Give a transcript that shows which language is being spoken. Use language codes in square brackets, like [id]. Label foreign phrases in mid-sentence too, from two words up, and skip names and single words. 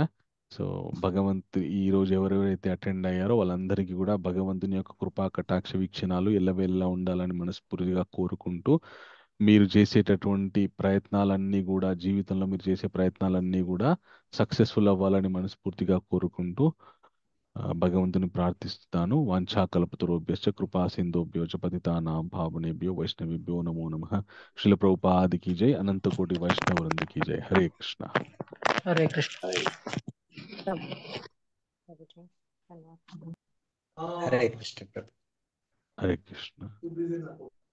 [te] సో ఈ రోజు ఎవరెవరైతే అటెండ్ అయ్యారో వాళ్ళందరికీ కూడా భగవంతుని యొక్క కృపా కటాక్ష వీక్షణాలు ఎల్లవేళలా ఉండాలని మనస్ఫూర్తిగా కోరుకుంటూ, మీరు చేసేటటువంటి ప్రయత్నాలన్నీ కూడా, జీవితంలో మీరు చేసే ప్రయత్నాలన్నీ కూడా సక్సెస్ఫుల్ అవ్వాలని మనస్ఫూర్తిగా కోరుకుంటూ భగవంతుని ప్రార్థిస్తాను. [sa] వాంఛాకల్పతరుభ్యశ్చ కృపా సింధుభ్యో చ పతితానాం పావనేభ్యో వైష్ణవేభ్యో నమో నమః. [hi] శ్రీల ప్రభుపాద కీ జై, అనంత కోటి వైష్ణవ వృంద కీ జై. [sa] హరే కృష్ణ. హరే కృష్ణ. హరే కృష్ణ. హరే కృష్ణ.